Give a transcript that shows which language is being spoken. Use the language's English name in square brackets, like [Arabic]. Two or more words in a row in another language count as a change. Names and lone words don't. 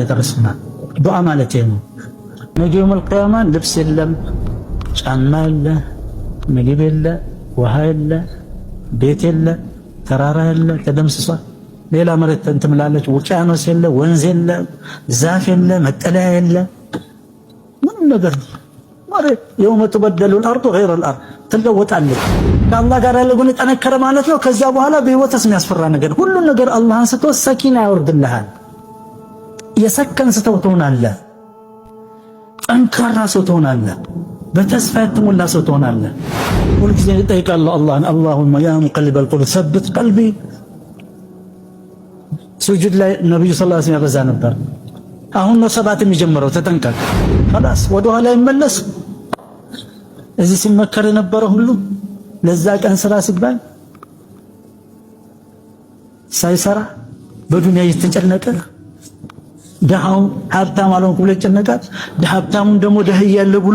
[Amharic] ደረስና ዱዓ ማለት ነው። ነገ [Arabic] يوم القيامة [Amharic] ልብስ የለም፣ ጫማ የለ፣ ምግብ የለ፣ ውሃ የለ፣ ቤት የለ፣ ተራራ የለ፣ ተደምስሷል። ሌላ መሬት ትምላለች። ውቅያኖስ የለ፣ ወንዝ የለ፣ ዛፍ የለ፣ መጠለያ የለ፣ ምንም ነገር መሬት [Arabic] يوم تبدل الارض غير الارض [Amharic] ትለወጣለች። ከአላህ ጋር ያለ ጉን ጠነከረ ማለት ነው። ከዛ በኋላ በህይወትስ የሚያስፈራ ነገር ሁሉን ነገር አላህን ስትወስ ሰኪና ያወርድልሃል። የሰከን ሰው ትሆናለህ። ጠንካራ ሰው ትሆናለህ። በተስፋ የተሞላ ሰው ትሆናለህ። ሁልጊዜ እጠይቃለሁ አላህን [Arabic] اللهم يا مقلب القلوب ثبت قلبي። [Amharic] ሱጁድ ላይ ነብዩ [Arabic] صلى الله عليه وسلم [Amharic] ያበዛ ነበር። አሁን ነው ሰባት የሚጀምረው። ተጠንቀቅ። خلاص ወደ ኋላ ይመለስ። እዚህ ሲመከር የነበረ ሁሉ ለዛ ቀን ስራ ሲባል ሳይሰራ በዱንያ እየተጨነቀ ደሃው ሀብታም አልሆንኩም ብሎ ይጨነቃል። ሀብታሙን ደግሞ ደህያለ ብሎ